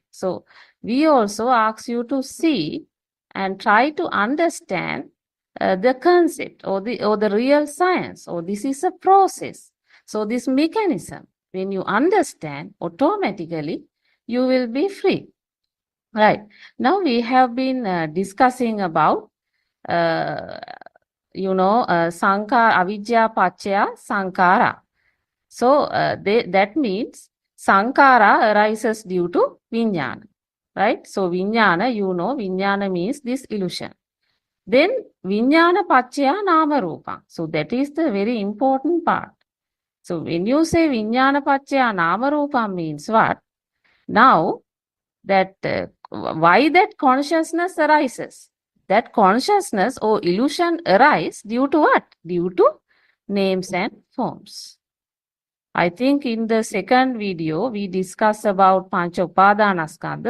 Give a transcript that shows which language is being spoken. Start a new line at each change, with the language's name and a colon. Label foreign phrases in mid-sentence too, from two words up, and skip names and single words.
English: So we also ask you to see and try to understand the concept or the real science, or this is a process. So this mechanism, when you understand, automatically you will be free. Right. Now we have been discussing about,
Pali: sankara, avidya pachaya sankara.
English: So that means sankara arises due to vijnana. Right. So
Pali: vijnana, vijnana
English: means this illusion.
Pali: Then vijnana pachaya nama rupa.
English: So that is the very important part. So when you say
Pali: vijnana pachaya nama rupa
English: means what? Now that why that consciousness arises? That consciousness or illusion arises due to what? Due to names and forms. I think in the second video we discussed about
Pali: Pancha Upadanaskandha.